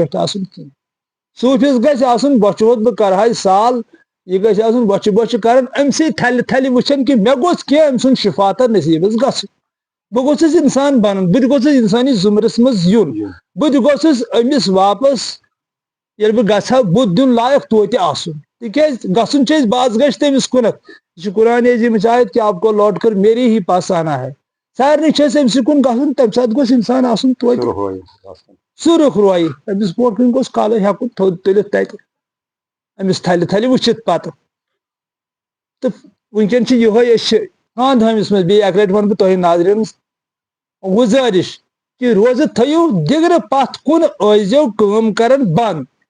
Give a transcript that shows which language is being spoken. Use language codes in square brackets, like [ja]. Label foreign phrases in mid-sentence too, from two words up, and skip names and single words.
[ks] کٲٹھۍ آسُن کینٛہہ صوٗفِس گژھِ آسُن بۄچھِ ہوٚت بہٕ کرہے سال یہِ گژھِ آسُن بۄچھِ بۄچھِ کران أمسٕے تھلہِ تھلہِ وٕچھان کہِ مےٚ گوٚژھ کینٛہہ أمۍ سُنٛد شفاتا نصیٖبس گژھُن بہٕ گوٚژھُس انسان بنُن بہٕ تہِ گوٚژھُس انسٲنی زُمرس منٛز یُن بہٕ تہِ گوٚژھُس أمِس واپس ییٚلہِ بہٕ گژھٕ ہا بُتھ دیُن لایق توتہِ آسُن تِکیازِ گژھُن چھُ أسۍ باز گژھِ تٔمِس کُنتھ یہ چھُ قرآن عظیٖمٕچ آیت [ur] کہ آپ کو لوٹ کر میرے ہی پاس آنا ہے [ks] سارنٕے چھِ أسۍ أمسٕے کُن گژھُن تمہِ ساتہٕ گوٚژھ انسان آسُن توتہِ سُہ رُخرویی أمِس برونٛٹھ کُن گوٚژھ کالہٕ ہٮ۪کُن تھوٚد تُلِتھ تتہِ أمِس تھلہِ تھلہِ وٕچھِتھ پتہٕ تہٕ وٕنکیٚن چھِ یِہوے أسۍ چھِ خاندٲنس منٛز بیٚیہِ اکہِ لٹہِ ونہٕ بہٕ تۄہہِ ناظریٖنس گُزٲرِش کہ روزٕ تھٲیِو دِگرٕ پتھ کُن ٲسۍزیو کٲم کران بنٛد